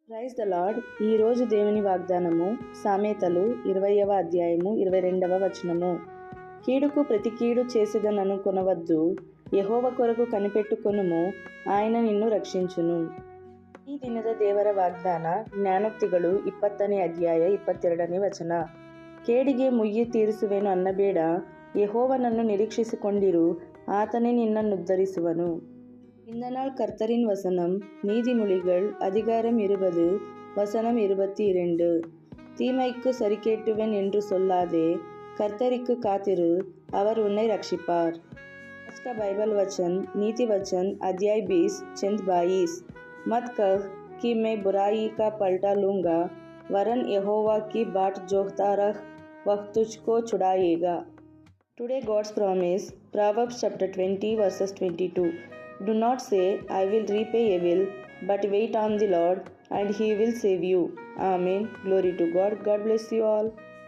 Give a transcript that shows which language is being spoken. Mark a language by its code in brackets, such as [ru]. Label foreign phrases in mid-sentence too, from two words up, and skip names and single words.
[en] Praise the Lord. [te] ఈరోజు దేవుని వాగ్దానము సామెతలు 20వ అధ్యాయము 22వ వచనము. కీడుకు ప్రతి కీడు చేసేదననుకొనవద్దు, యెహోవ కొరకు కనిపెట్టుకొనుము, ఆయన నిన్ను రక్షించును. [kn] ಈ ದಿನದ ದೇವರ ವಾಗ್ದಾನ ಜ್ಞಾನೋಕ್ತಿಗಳು 20ನೇ ಅಧ್ಯಾಯ 22ನೇ ವಚನ. ಕೇಡಿಗೆ ಮುಯ್ಯಿ ತೀರಿಸುವೆನು ಅನ್ನಬೇಡ, ಯೆಹೋವನನ್ನು ನಿರೀಕ್ಷಿಸಿಕೊಂಡಿರು, ಆತನೇ ನಿನ್ನನ್ನುದ್ಧರಿಸುವನು. [ta] இந்த நாள் கர்த்தரின் வசனம். நீதிமொழிகள் அதிகாரம் 20 வசனம் 22. தீமைக்கு சரிக்கேட்டுவேன் என்று சொல்லாதே, கர்த்தருக்கு காத்திரு, அவர் உன்னை ரட்சிப்பார். [hi] आज का बाइबल वचन नीति वचन अध्याय 20 चिंत 22. मत कह कि मैं बुराई का पलटा लूँगा, वरन यहोवा की बाट जोहता रह, वह तुझको छुड़ाएगा. [en] Today God's promise, Proverbs chapter 20 verses 22. Do not say, I will repay evil, but wait on the Lord, and He will save you. Amen. Glory to God. God bless you all.